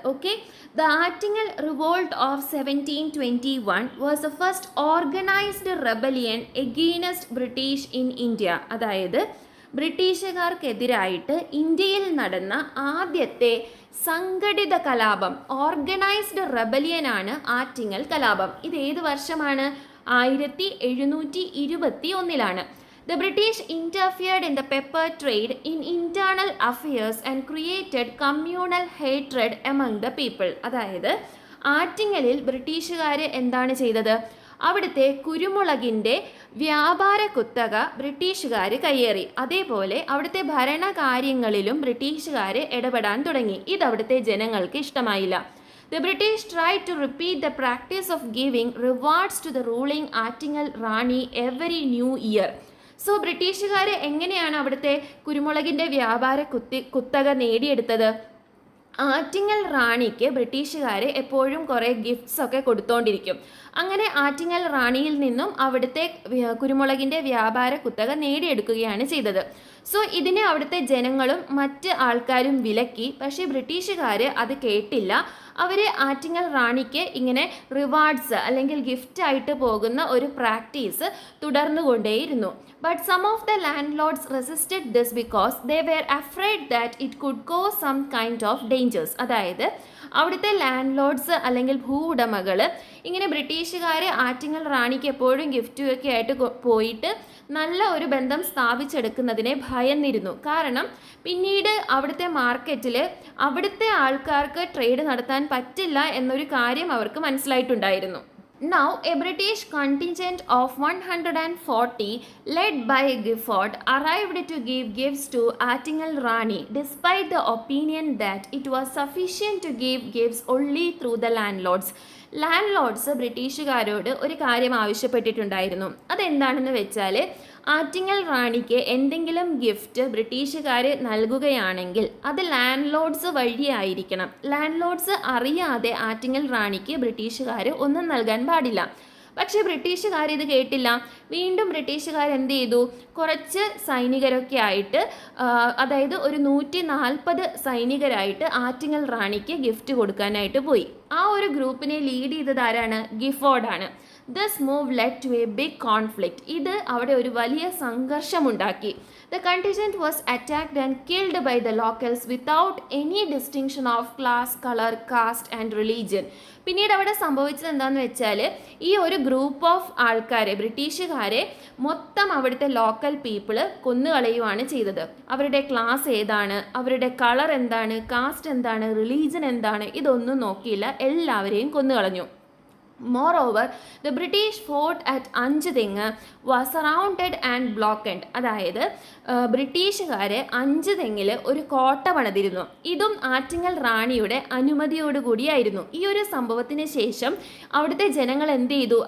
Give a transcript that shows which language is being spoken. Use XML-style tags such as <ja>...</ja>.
<en>Okay, the Attingal revolt of 1721 was the first organised rebellion against British in India.</en> <ml>അതായത് ബ്രിട്ടീഷുകാർക്കെതിരായിട്ട് ഇന്ത്യയിൽ നടന്ന ആദ്യത്തെ സംഘടിത കലാപം, ഓർഗനൈസ്ഡ് റെബലിയനാണ് ആറ്റിങ്ങൽ കലാപം. ഇത് ഏത് വർഷമാണ്? 1721.</ml> <en>The British interfered in the pepper trade in internal affairs and created communal hatred among the people.</en> <ml>അതായത് ആറ്റിങ്ങലിൽ ബ്രിട്ടീഷുകാർ എന്താണ് ചെയ്തത്? അവിടുത്തെ കുരുമുളകിൻ്റെ വ്യാപാര കുത്തക ബ്രിട്ടീഷുകാർ കയ്യേറി. അതേപോലെ അവിടുത്തെ ഭരണകാര്യങ്ങളിലും ബ്രിട്ടീഷുകാർ ഇടപെടാൻ തുടങ്ങി. ഇത് അവിടുത്തെ ജനങ്ങൾക്ക് ഇഷ്ടമായില്ല.</ml> <en>The British tried to repeat the practice of giving rewards to the ruling Attingal Rani every new year.</en> <ml>So ബ്രിട്ടീഷുകാർ എങ്ങനെയാണ് അവിടുത്തെ കുരുമുളകിൻ്റെ വ്യാപാര കുത്തക നേടിയെടുത്തത്? ആറ്റിങ്ങൽ റാണിക്ക് ബ്രിട്ടീഷുകാർ എപ്പോഴും കുറേ ഗിഫ്റ്റ്സ് ഒക്കെ കൊടുത്തോണ്ടിരിക്കും. അങ്ങനെ ആറ്റിങ്ങൽ റാണിയിൽ നിന്നും അവിടുത്തെ കുരുമുളകിൻ്റെ വ്യാപാര കുത്തക നേടിയെടുക്കുകയാണ് ചെയ്തത്. സോ ഇതിനെ അവിടുത്തെ ജനങ്ങളും മറ്റ് ആൾക്കാരും വിലക്കി. പക്ഷേ ബ്രിട്ടീഷുകാർ അത് കേട്ടില്ല. അവർ ആറ്റിങ്ങൽ റാണിക്ക് ഇങ്ങനെ റിവാർഡ്സ് അല്ലെങ്കിൽ ഗിഫ്റ്റായിട്ട് പോകുന്ന ഒരു practice തുടർന്നുകൊണ്ടേയിരുന്നു.</ml> <en>But some of the landlords resisted this because they were afraid that it could cause some kind of dangers.</en> <ml>അതായത് അവിടുത്തെ ലാൻഡ് ലോർഡ്സ് അല്ലെങ്കിൽ ഭൂ ഉടമകൾ ഇങ്ങനെ ബ്രിട്ടീഷുകാർ ആറ്റിങ്ങൽ റാണിക്ക് എപ്പോഴും ഗിഫ്റ്റൊക്കെ ആയിട്ട് പോയിട്ട് നല്ല ഒരു ബന്ധം സ്ഥാപിച്ചെടുക്കുന്നതിനെ ഭയന്നിരുന്നു. കാരണം പിന്നീട് അവിടുത്തെ മാർക്കറ്റിൽ അവിടുത്തെ ആൾക്കാർക്ക് ട്രേഡ് നടത്താൻ പറ്റില്ല എന്നൊരു കാര്യം അവർക്ക് മനസ്സിലായിട്ടുണ്ടായിരുന്നു.</ml> <en>Now, a British contingent of 140, led by Gifford, arrived to give gifts to Attingal Rani, despite the opinion that it was sufficient to give gifts only through the landlords.</en> <ml>Land Lord's ബ്രിട്ടീഷുകാരോട് ഒരു കാര്യം ആവശ്യപ്പെട്ടിട്ടുണ്ടായിരുന്നു. അതെന്താണെന്ന് വെച്ചാൽ ആറ്റിങ്ങൽ റാണിക്ക് എന്തെങ്കിലും gift ബ്രിട്ടീഷുകാർ നൽകുകയാണെങ്കിൽ അത് land Lord's വഴിയായിരിക്കണം. Land Lord's അറിയാതെ ആറ്റിങ്ങൽ റാണിക്ക് ബ്രിട്ടീഷുകാർ ഒന്നും നൽകാൻ പാടില്ല. പക്ഷേ ബ്രിട്ടീഷുകാർ ഇത് കേട്ടില്ല. വീണ്ടും ബ്രിട്ടീഷുകാർ എന്ത് ചെയ്തു? കുറച്ച് സൈനികരൊക്കെ ആയിട്ട്, അതായത് ഒരു 140 സൈനികരായിട്ട് ആറ്റിങ്ങൽ റാണിക്ക് ഗിഫ്റ്റ് കൊടുക്കാനായിട്ട് പോയി. ആ ഒരു ഗ്രൂപ്പിനെ ലീഡ് ചെയ്തത് ആരാണ്? ഗിഫോർഡാണ്.</ml> <en>This move led to a big conflict.</en> <ml>ഇത് അവിടെ ഒരു വലിയ സംഘർഷമുണ്ടാക്കി.</ml> <en>The contingent was attacked and killed by the locals without any distinction of class, color, caste and religion.</en> <ml>പിന്നീട് അവിടെ സംഭവിച്ചത് എന്താണെന്ന് വെച്ചാൽ ഈ ഒരു ഗ്രൂപ്പ് ഓഫ് ആൾക്കാരെ, ബ്രിട്ടീഷുകാരെ മൊത്തം അവിടുത്തെ ലോക്കൽ പീപ്പിള് കൊന്നുകളയുവാണ് ചെയ്തത്. അവരുടെ ക്ലാസ് ഏതാണ്, അവരുടെ കളർ എന്താണ്, കാസ്റ്റ് എന്താണ്, റിലീജൻ എന്താണ്, ഇതൊന്നും നോക്കിയില്ല, എല്ലാവരെയും കൊന്നുകളഞ്ഞു.</ml> <en>Moreover, the British fort at Anchuthengu was surrounded and blocked.</en> <ml>അതായത് ബ്രിട്ടീഷുകാർ അഞ്ചുതെങ്ങിൽ ഒരു കോട്ട പണിതിരുന്നു. ഇതും ആറ്റിങ്ങൽ റാണിയുടെ അനുമതിയോടുകൂടിയായിരുന്നു. ഈ ഒരു സംഭവത്തിന് ശേഷം അവിടുത്തെ ജനങ്ങൾ എന്ത് ചെയ്തു?</ml>